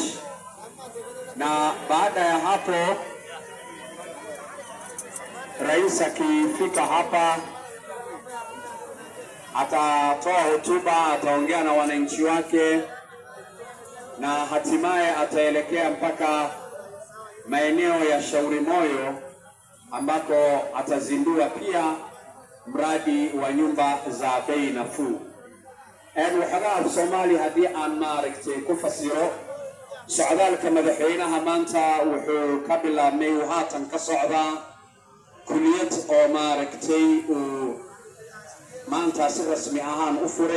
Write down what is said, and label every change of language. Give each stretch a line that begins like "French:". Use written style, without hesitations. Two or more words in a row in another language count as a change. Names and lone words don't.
Swahili: Na baada ya hapo rais akifika hapa atatoa hotuba, ataongea na wananchi wake, na hatimaye ataelekea mpaka maeneo ya Shauri Moyo ambako atazindua pia mradi wa nyumba za bei nafuu.
Somali: waxagaa Soomaali haddii aan maaragtay ku fasiro socdaalka madaxweynaha maanta wuxuu ka bilaabmay uu haatan ka socdaa kuliyad oo maaragtay uu maanta si rasmi ahaan u furay.